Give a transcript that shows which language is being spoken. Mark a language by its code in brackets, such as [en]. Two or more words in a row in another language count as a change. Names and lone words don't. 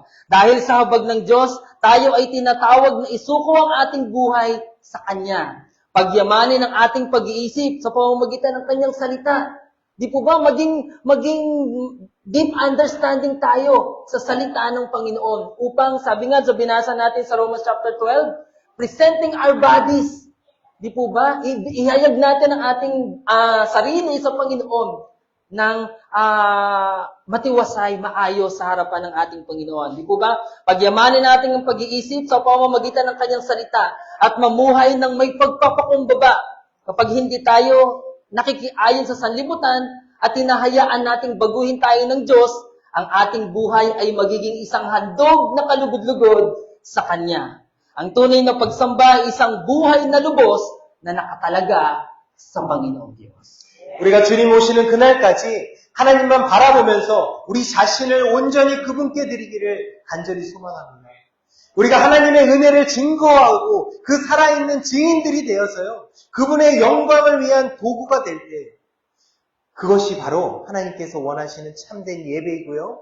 [tl] Dahil sa habag ng Diyos, tayo ay tinatawag na isuko ang ating buhay sa Kanya. Pagyamanin ang ating pag-iisip sa pamamagitan ng Kanyang salita. Di po ba maging [en] deep understanding [tl] tayo sa salita ng Panginoon upang, sabi nga sa binasa natin sa Romans chapter 12, [en] presenting our bodies. [tl] Di po ba? Ihayag natin ang ating sarili sa Panginoon ng matiwasay, maayos sa harapan ng ating Panginoon. Di po ba? Pagyamanin natin ang pag-iisip sa pamamagitan ng Kanyang salita at mamuhay ng may pagpapakumbaba. Kapag hindi tayo nakikiayon sa sanlibutan at hinahayaan nating baguhin tayo ng Diyos, ang ating buhay ay magiging isang handog na kalugod-lugod sa Kanya. Ang tunay na pagsamba ay isang buhay na lubos na nakatalaga sa Panginoong Diyos. [ko] 우리가 주님 오시는 그날까지 하나님만 바라보면서 우리 자신을 온전히 그분께 드리기를 간절히 소망합니다. 우리가 하나님의 은혜를 증거하고 그 살아있는 증인들이 되어서요. 그분의 영광을 위한 도구가 될 때 그것이 바로 하나님께서 원하시는 참된 예배이고요.